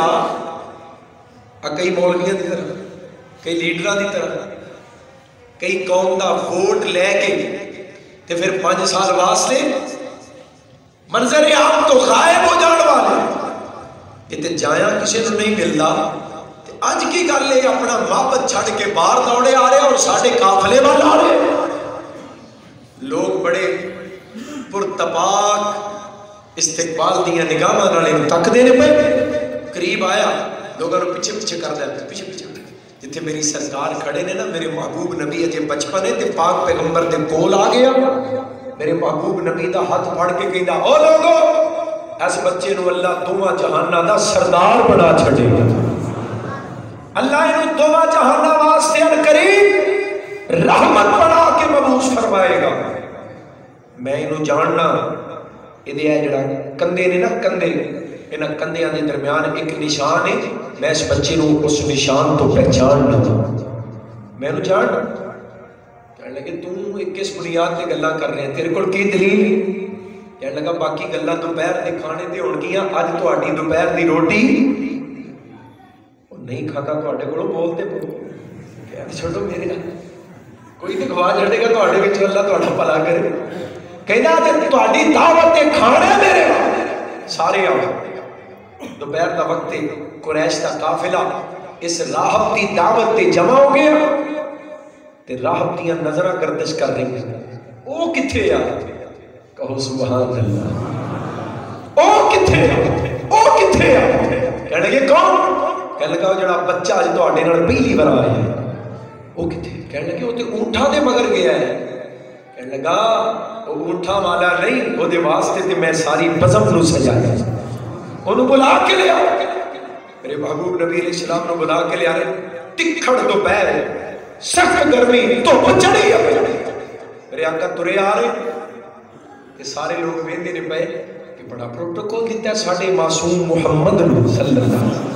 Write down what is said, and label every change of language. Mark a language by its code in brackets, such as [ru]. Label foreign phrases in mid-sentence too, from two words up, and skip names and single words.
[pa] کئی مولویاں کی طرح, کئی لیڈراں کی طرح, کئی قوم کا ووٹ لے کے تے پھر 5 سال واسطے منظر عام تو غائب ہو جان والے. [ur] یہ جایا کسی کو نہیں ملتا. [pa] اج کی گل ہے اپنا معبد چھڑ کے باہر دوڑے آ رہے اور ساڈے قافلے وال آ رہے. لوگ بڑے پرتپاک استقبال دیا نگاہاں نال تکدے نے پے. [ur] قریب آیا, لوگوں نے پیچھے پیچھے کر دیا, پیچھے پیچھے. [pa] جتھے میری سرکار کھڑے نے نا, میرے محبوب نبی اجے بچپن ہے تے پاک پیغمبر دے کول آ گیا. میرے محبوب نبی دا ہاتھ پھڑ کے کہندا, او لوگو اس بچے نو اللہ دوواں جہاناں دا سردار بنا چھڈے گا. اللہ انہوں دوواں جہاناں واسطے قریب رحمت بنا کے مبعوث فرمائے گا. میں انہوں جاننا یہ جڑا کندھے نے نا, کندھے انہاں کندھیاں دے درمیان ایک نشان ہے. میں اس بچے نو اس نشان تو پہچان لوں. میں انہوں جاننا کہنے لگے تو کس بنیاد تے گلاں کر رہے ہیں, تیرے کول کی دلیل؟ کہنے لگا باقی گلاں دوپہر دے کھانے تے ہون گیاں, اج تہاڈی دوپہر دی روٹی نہیں کھاتا تہاڈے کولوں بولتے کہہ چھڈو میرے کوئی تے کھوا چھڈے گا تہاڈے وچ, اللہ تہاڈا بھلا کرے. کہنا تے تہاڈی دعوت تے کھانا میرے سارے آؤ. دوپہر دا وقت قریش دا قافلہ اس راہب دی دعوت تے جمع ہو گیا تے راہب دیاں نظراں گردش کر رہی ہیں. او کتھے آ؟ کہو [ar] سبحان اللہ. [pa] او کتھے آ؟ او کتھے آ؟ کہنے لگے کون؟ کہنے لگا جڑا بچہ اج تہاڈے نال پہلی بار آیا ہے او کتھے؟ کہنے لگے او تے اونٹاں دے مگر گیا ہے. کہنے لگا او اونٹاں والا نہیں, او دے واسطے تے میں ساری بزم نو سجایا. انہوں بلا کے لیا, میرے محبوب نبی [ar] علیہ السلام [pa] نے بلا کے لیا رہے. تکھڑ دوپہر, سخت گرمی, دھوپ چڑھی ہے. میرے آقا ترے آ رہے کہ سارے لوگ ویندے نے پے کہ بڑا پروٹوکول دیتا ہے ساڈے معصوم محمد [ar] صلی اللہ علیہ وسلم.